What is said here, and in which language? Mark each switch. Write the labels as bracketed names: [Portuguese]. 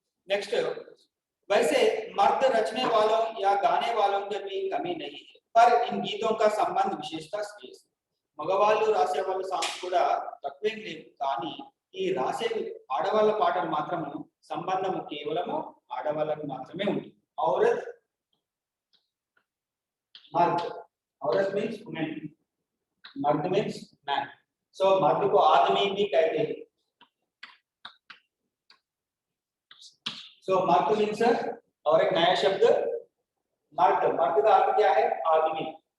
[Hindi] Next, वैसे मर्द रचने वालों या गाने वालों के भी कमी नहीं है, पर इन गीतों का संबंध विशेषता स्त्री से। [Telugu] మగవాళ్ళు రాసే వాళ్ళ సాంగ్స్ కూడా తక్కువేం లేదు, కానీ ఈ రాసే ఆడవాళ్ళ పాటలు మాత్రం సంబంధము కేవలము ఆడవాళ్ళకు మాత్రమే ఉంటుంది। [Hindi] औरत मीन्स वुमेन, मर्द मीन्स मैन। सो मर्द को आदमी भी कहते हैं। सो मर्द मीन्स और एक नया शब्द मर्द का अर्थ क्या है? आदमी।